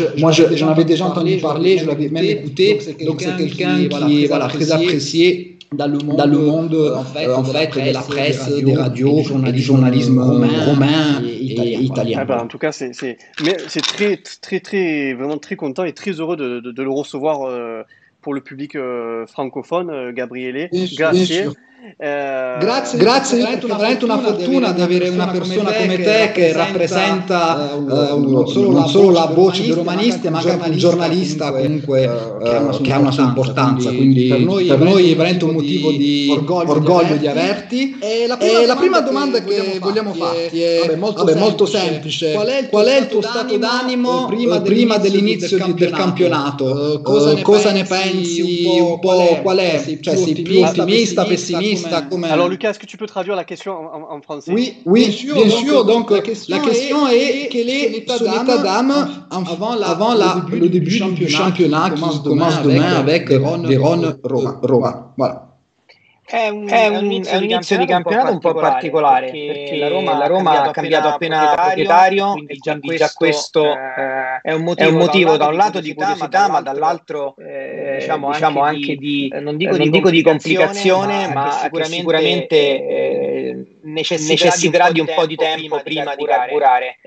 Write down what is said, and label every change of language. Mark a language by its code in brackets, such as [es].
[fr] Moi, j'en avais déjà entendu parler, je l'avais même écouté. Donc c'est quelqu'un qui est très apprécié dans le monde en fait de la presse, des radios et du journalisme romain et italien. En tout cas, c'est très vraiment très content et très heureux de le recevoir pour le public francophone, Gabriele. [it] Grazie. Grazie, è veramente una fortuna di avere una persona come te che rappresenta non solo la voce dei romanisti, ma anche un giornalista comunque che ha una sua importanza, quindi per noi è veramente un motivo di orgoglio di averti. E la prima domanda che vogliamo farti è molto semplice: qual è il tuo stato d'animo prima dell'inizio del campionato? Cosa ne pensi un po'? Qual è? Cioè, sei più ottimista, pessimista? [fr] Alors Lucas, est-ce que tu peux traduire la question en français? Oui, bien sûr. Donc la question est quel est son état d'âme avant le début du championnat qui commence demain avec Vérone Roma. Voilà. [it] È un inizio di campionato un po' particolare, perché la Roma ha cambiato appena proprietario, quindi già questo è un motivo da un lato di curiosità, ma dall'altro diciamo anche di, non dico di complicazione, ma che sicuramente necessiterà di un po' di tempo prima di carburare.